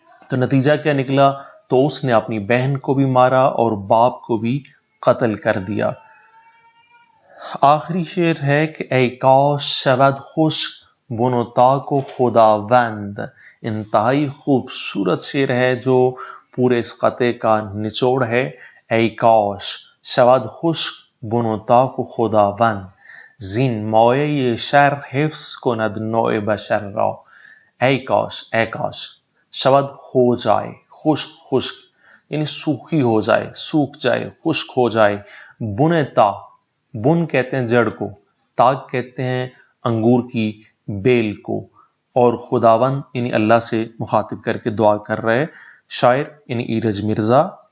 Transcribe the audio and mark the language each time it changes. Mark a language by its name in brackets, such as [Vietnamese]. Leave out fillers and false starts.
[Urdu] تو نتیجہ کیا نکلا؟ تو اس نے اپنی بہن کو بھی مارا اور باپ کو بھی قتل کر دیا. آخری شعر ہے کہ [Persian] اے کاش شود خشک بن و تاک و خداوند. [Urdu] انتہائی خوبصورت شعر ہے جو پورے اس قطعے کا نچوڑ ہے. [Persian] اے کاش شود خشک بن و تاک و خداوند، زین مایه شر حفظ کند نوع بشر را. [Urdu] اے کاش، اے کاش، شود ہو جائے، خشک، خشک یعنی سوکھی ہو جائے، سوکھ جائے، خشک ہو جائے، بنتا، بن کہتے ہیں جڑ کو، تاک کہتے ہیں انگور کی بیل کو، اور خداوند یعنی اللہ سے مخاطب کر کے دعا کر رہے شاعر یعنی ایرج مرزا.